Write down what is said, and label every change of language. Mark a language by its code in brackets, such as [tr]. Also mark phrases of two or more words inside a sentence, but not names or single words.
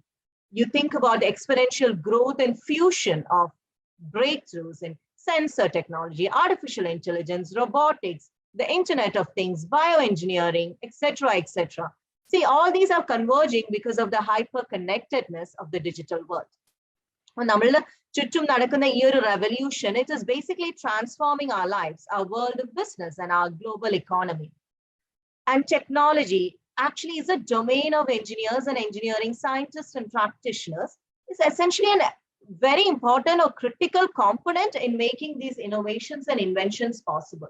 [en] You think about the exponential growth and fusion of breakthroughs in sensor technology, artificial intelligence, robotics, the Internet of Things, bioengineering, etc., etc. See, all these are converging because of the hyper-connectedness of the digital world. When [ml] ചുറ്റും നടക്കുന്ന ഈ ഒരു [en] revolution, it is basically transforming our lives, our world of business, and our global economy. And technology actually is a domain of engineers and engineering scientists and practitioners. It's essentially a very important or critical component in making these innovations and inventions possible.